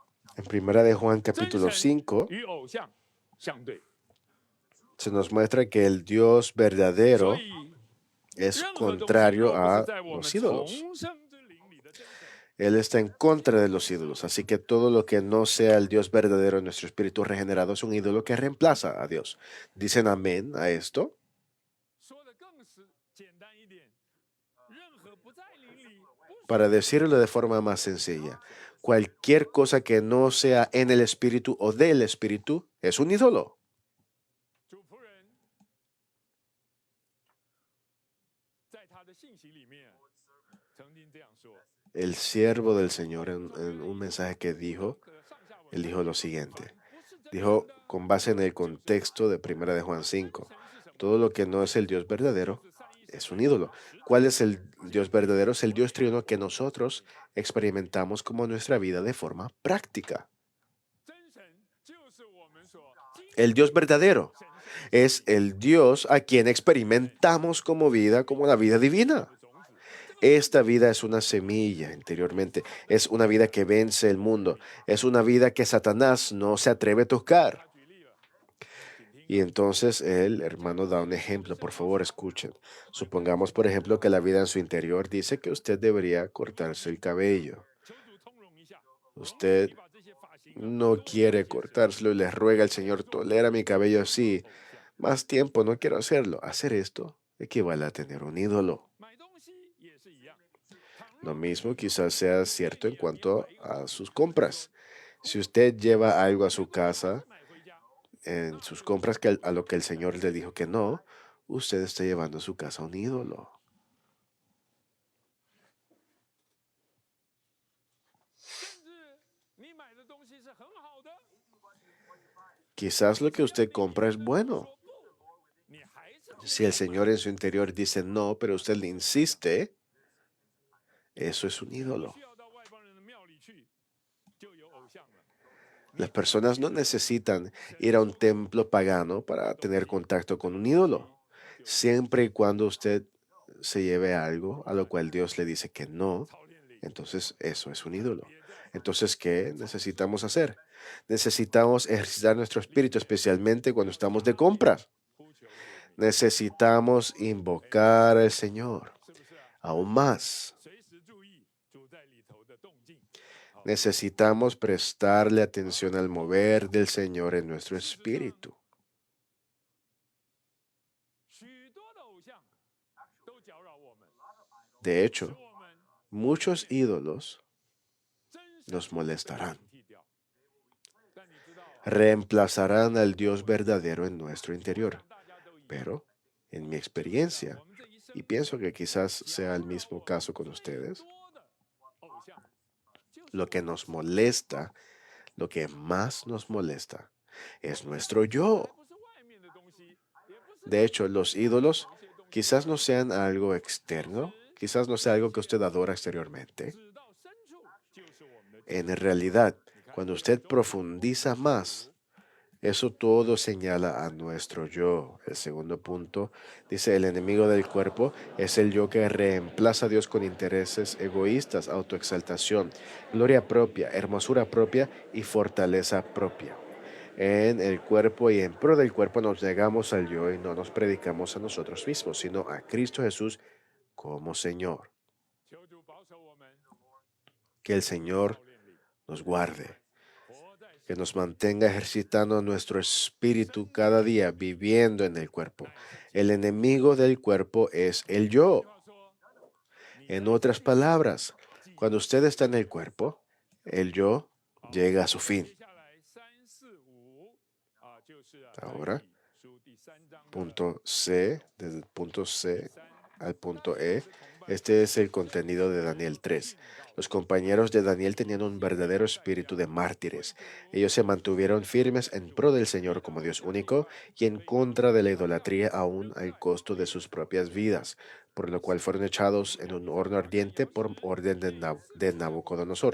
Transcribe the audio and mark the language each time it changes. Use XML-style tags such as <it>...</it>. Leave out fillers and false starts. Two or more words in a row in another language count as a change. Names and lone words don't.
<es>En Primera de Juan</es> <zh>真</zh> <es>capítulo</es> <zh>神</zh> <es>5</es> <zh>与偶像相对，</zh> <es>se nos muestra que el Dios</es> <zh>所</zh> <es>verdadero</es> <zh>以</zh> <es>es</es> <zh>任何东西</zh> <es>contrario</es> <zh>若不是</zh> <es>a</es> <zh>在我们</zh> <es>los ídolos.</es> <zh>重生之灵里的真神，</zh> <es>Él está en contra de los ídolos, así que todo lo que no sea el Dios verdadero en nuestro espíritu regenerado es un ídolo que reemplaza a Dios. ¿Dicen amén a esto?</es> <zh>说的更是简单一点，任何不在灵里，不属</zh> <es>Para decirlo de forma más sencilla, cualquier cosa que no sea en el espíritu o del espíritu es un ídolo.</es> <zh>主仆人，在他的信息里面曾经这样说。</zh> <es>El siervo del Señor en un mensaje que dijo, él dijo lo siguiente. Dijo, con base en el contexto de 1 de Juan 5, todo lo que no es el Dios verdadero es un ídolo. ¿Cuál es el Dios verdadero? Es el Dios triuno que nosotros experimentamos como nuestra vida de forma práctica.</es> <zh>真神就是我们所经</zh> <es>El Dios verdadero</es> <zh>神圣</zh> <es>es el Dios a quien experimentamos como vida, como la vida divina.</es> <zh>的种子。</zh> <es>Esta vida es una semilla interiormente, es una vida que vence el mundo, es una vida que Satanás no se atreve a tocar.</es> <zh>他举例了，请听</zh> <es>Y entonces el hermano da un ejemplo, por favor escuchen. Supongamos, por ejemplo, que la vida en su interior dice que usted debería cortarse el cabello.</es> <zh>求主通融一下。</zh> <es>Usted</es> <zh>你把这些发型啊</zh> <es>no quiere cortárselo y le ruega al Señor, tolera mi cabello así.</es> <zh>偶像</zh> <es>Más tiempo, no quiero hacerlo. Hacer esto equivale a tener un ídolo.</es> <zh>买东西也是一样。倘</zh> <es>Lo</es> <zh>若</zh> <es>mismo quizás sea cierto en cuanto a sus compras. Si usted lleva algo a su casa,</es> <zh>买回家，</zh> <es>en sus compras a lo que el Señor le dijo que no, usted está llevando a su casa un ídolo.</es> <zh>甚至你买的东西是很好的，</zh> <es>Quizás lo que usted compra es bueno.</es> <zh>说不，你还是不</zh> <es>Si el Señor en su interior dice no, pero usted le insiste, eso es un ídolo.</es> <zh>需要到外邦人的庙里去，就有偶像了。</zh> <es>Las personas no necesitan ir a un templo pagano para tener contacto con un ídolo. Siempre y cuando usted se lleve algo a lo cual Dios le dice que no,</es> <zh>操练灵，</zh> <es>entonces eso es un ídolo.</es> <zh>也在</zh> <es>Entonces, ¿qué necesitamos hacer? Necesitamos ejercitar nuestro espíritu, especialmente cuando estamos de compras.</es> <zh>呼求主，</zh> <es>Necesitamos invocar al Señor</es> <zh>是不是啊？</zh> <es>aún más.</es> <zh>随时注意主在里头的动静。好，</zh> <es>Necesitamos prestarle atención al mover del Señor en nuestro espíritu.</es> <zh>许多的偶像都搅扰我们，</zh> <es>De</es> <zh>使</zh> <es>hecho,</es> <zh>我们</zh> <es>muchos ídolos</es> <zh>真神</zh> <es>nos molestarán,</es> <zh>被替掉。但你知道啊，</zh> <es>reemplazarán al Dios verdadero en nuestro interior.</es> <zh>大家都一样。</zh> <es>Pero, en mi experiencia,</es> <zh>我们这一生</zh> <es>y pienso que quizás sea el mismo caso con ustedes,</es> <zh>多的偶像，就是</zh> <es>lo que nos molesta, lo que más nos molesta, es nuestro yo.</es> <zh>不是外面的东西，也不是</zh> <es>De hecho, los ídolos</es> <zh>这些东西，</zh> <es>quizás no sean algo externo, quizás no sea algo que usted adora exteriormente.</es> <zh>指到深处就是我们的</zh> <es>En realidad, cuando usted profundiza más, eso todo señala a nuestro yo. El segundo punto dice, el enemigo del cuerpo es el yo que reemplaza a Dios con intereses egoístas, autoexaltación, gloria propia, hermosura propia y fortaleza propia. En el cuerpo y en pro del cuerpo nos negamos al yo y no nos predicamos a nosotros mismos, sino a Cristo Jesús como Señor.</es> <zh>求主保守我们，</zh> <es>Que el Señor</es> <zh>操练灵，</zh> <es>nos guarde,</es> <zh>活在</zh> <es>que nos mantenga ejercitando nuestro espíritu cada día, viviendo en el cuerpo. El enemigo del cuerpo es el yo.</es> <zh>话说，</zh> <es>En otras palabras, cuando usted está en el cuerpo, el yo llega a su fin.</es> <zh>接下来3、4、5啊，就是啊</zh> <es>Ahora</es> <zh>但以理书第3章的</zh> <es>Punto C, desde el punto C 3 al punto E. Este es el contenido de Daniel 3. Los compañeros de Daniel tenían un verdadero espíritu de mártires. Ellos se mantuvieron firmes en pro del Señor como Dios único y en contra de la idolatría aún al costo de sus propias vidas, por lo cual fueron echados en un horno ardiente por orden de Nabucodonosor.</es>